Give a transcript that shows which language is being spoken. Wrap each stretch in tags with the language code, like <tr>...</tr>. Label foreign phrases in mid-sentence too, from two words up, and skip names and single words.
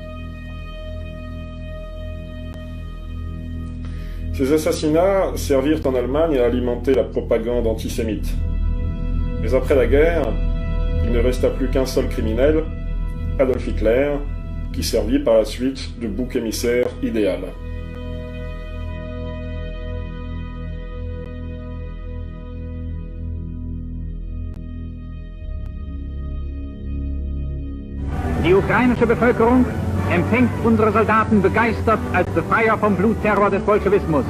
<fr>Ces assassinats servirent en Allemagne à alimenter la propagande antisémite. Mais après la guerre, il ne resta plus qu'un seul criminel, Adolf Hitler, qui servit par la suite de bouc émissaire idéal.</fr> <de>Die ukrainische Bevölkerung empfängt unsere Soldaten begeistert als Befreier vom Blutterror des Bolschewismus.</de>